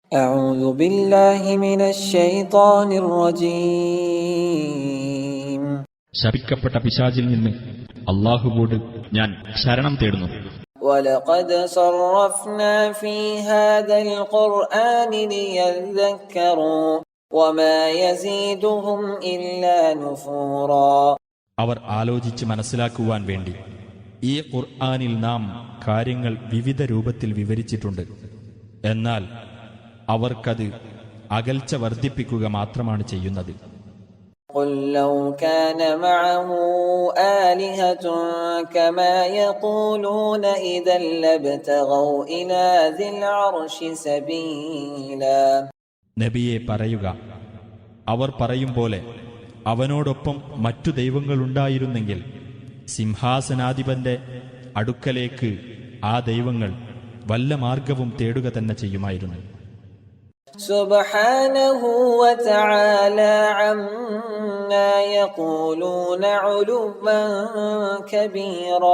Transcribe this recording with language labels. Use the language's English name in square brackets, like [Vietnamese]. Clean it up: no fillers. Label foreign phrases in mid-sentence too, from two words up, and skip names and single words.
[Arabic] أعوذ بالله من الشيطان الرجيم. [Malayalam] ശപിക്കപ്പെട്ട പിശാചിൽ നിന്ന് അല്ലാഹുവോട് ഞാൻ ശരണം തേടുന്നു. [Arabic] ولقد صرفنا في هذا القرآن ليذكروا وما يزيدهم إلا نفورا. [Malayalam] അവർ ആലോചിച്ച് മനസ്സിലാക്കുവാൻ വേണ്ടി ഈ ഖുർആനിൽ നാം കാര്യങ്ങൾ വിവിധ രൂപത്തിൽ വിവരിച്ചിട്ടുണ്ട്. എന്നാൽ അവർക്കത് അകൽച്ച വർദ്ധിപ്പിക്കുക മാത്രമാണ് ചെയ്യുന്നത്. [Arabic] قل لو كان معه آلهة كما يقولون إذا لابتغوا إلى ذي العرش سبيلا. [Malayalam] നബിയെ പറയുക, അവർ പറയും പോലെ അവനോടൊപ്പം മറ്റു ദൈവങ്ങളുണ്ടായിരുന്നെങ്കിൽ സിംഹാസനാധിപന്റെ അടുക്കലേക്ക് ആ ദൈവങ്ങൾ വല്ല മാർഗവും തേടുക തന്നെ ചെയ്യുമായിരുന്നു. [Arabic] سبحانه وتعالى عما يقولون علوا كبيرا.